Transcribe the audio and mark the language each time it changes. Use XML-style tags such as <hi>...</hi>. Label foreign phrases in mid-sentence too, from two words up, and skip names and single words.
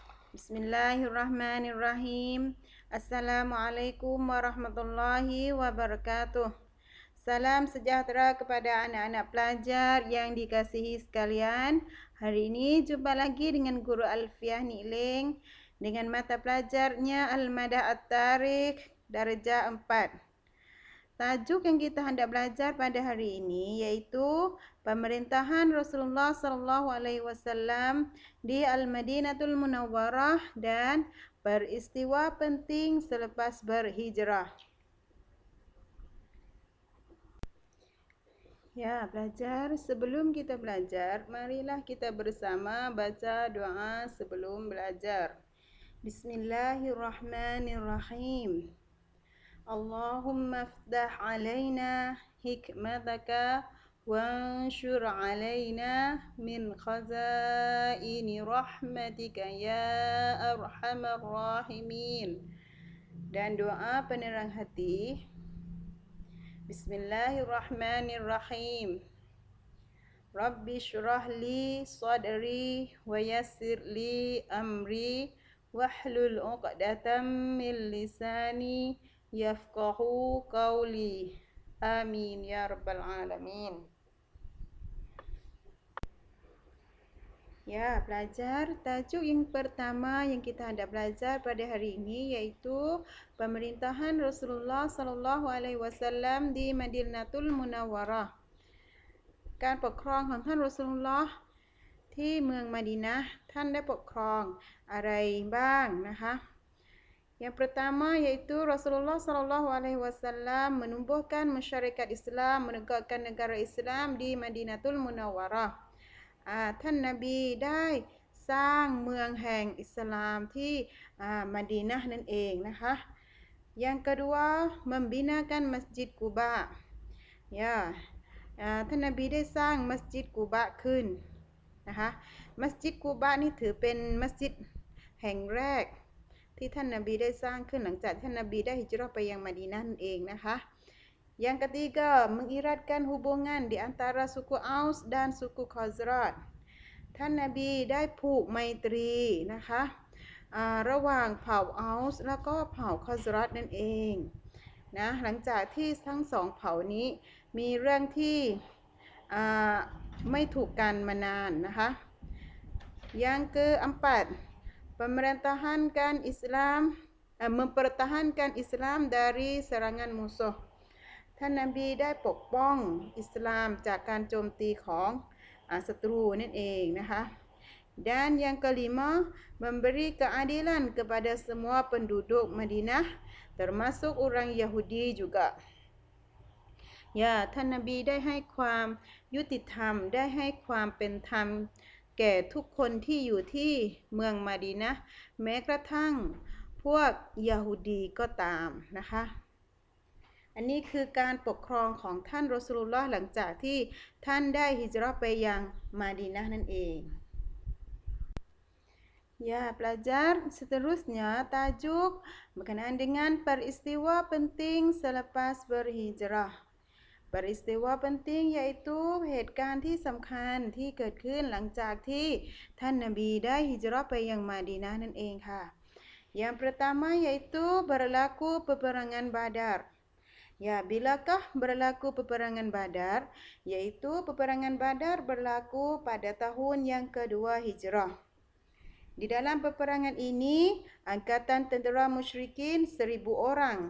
<ar>بسم الله الرحمن الرحيم. السلام عليكم ورحمة الله وبركاته.</ar> <ms>Salam sejahtera kepada anak-anak pelajar yang dikasihi sekalian. Hari ini jumpa lagi dengan Guru Alfiah Nikling dengan mata pelajarnya Al-Madah At-Tarikh darjah 4. Tajuk yang kita hendak belajar pada hari ini iaitu pemerintahan Rasulullah SAW di Al-Madinatul Munawwarah dan peristiwa penting selepas berhijrah. Ya, pelajar, sebelum kita belajar, marilah kita bersama baca doa sebelum belajar.</ms> <ar>بسم الله الرحمن الرحيم. اللهم افتح علينا حكمتك وانشر علينا من خزائن رحمتك يا أرحم الراحمين.</ar> <ms>Dan doa penerang hati.</ms> <ar>بسم الله الرحمن الرحيم. رب اشرح لي صدري ويسر لي أمري واحلل عقدة من لساني يفقهوا قولي. آمين يا رب العالمين.</ar> <ms>Ya, pelajar, tajuk yang pertama yang kita hendak belajar pada hari ini iaitu pemerintahan Rasulullah SAW di Madinatul Munawwarah.</ms> <th>การปกครองของท่านรอซูลุลลอฮ์ที่เมืองมะดีนะห์ท่านได้ปกครองอะไรบ้างนะคะ</th> <ms>Yang pertama iaitu Rasulullah SAW menumbuhkan masyarakat Islam, menegakkan negara Islam di Madinatul Munawwarah.</ms> <th>ท่านนบีได้สร้างเมืองแห่งอิสลามที่มะดีนะห์นั่นเองนะคะ</th> <ms>Yang kedua membinakan Masjid Quba. Ya,</ms> <th>ท่านนบีได้สร้างมัสยิดกูบะขึ้นนะคะมัสยิดกูบะนี่ถือเป็นมัสยิด แห่งแรกที่ท่านนบีได้สร้างขึ้นหลังจากท่านนบีได้ฮิจเราะห์ไปยังมะดีนะห์นั่นเองนะคะ</th> <ms>Yang ketiga mengiratkan hubungan di antara suku Aus dan suku Khazraj</ms> <th>ท่านนบีได้ผูกไมตรีนะคะระหว่างเผ่าอัลส์แล้วก็เผ่าคอซรัตนั่นเองนะหลังจากที่ทั้งสองเผ่านี้มีเรื่องที่ ไม่ถูกกันมานานนะคะ</th> <ms>Yang keempat mempertahankan Islam dari serangan musuh</ms> <th>ท่านนบีได้ปกป้องอิสลามจากการโจมตีของศัตรูนั่นเองนะคะ</th> <ms>Dan yang kelima memberi keadilan kepada semua penduduk Madinah termasuk orang Yahudi juga</ms> <th>ท่านนบีได้ให้ความยุติธรรมได้ให้ความเป็นธรรมแก่ทุก คนที่อยู่ที่เมืองมะดีนะห์แม้กระทั่งพวกยะฮูดีก็ตามนะคะอันนี้คือการปกครองของท่านรอซูลุลลอฮ์หลังจากที่ท่านได้ฮิจเราะห์ไปยังมะดีนะห์นั่นเอง</th> <ms>Ya, pelajar, seterusnya tajuk berkenaan dengan peristiwa penting selepas berhijrah. Peristiwa penting iaitu</ms> <th>เหตุการณ์ที่สำคัญที่เกิดขึ้นหลังจากที่ท่านนบีได้ฮิจเราะห์ไปยังมะดีนะห์นั่นเองค่ะ</th> <ms>Yang pertama yaitu berlaku peperangan Badar. Ya, bilakah berlaku peperangan Badar? Yaitu peperangan Badar berlaku pada tahun yang kedua hijrah. Di dalam peperangan ini, angkatan tentera musyrikin 1,000 orang.</ms>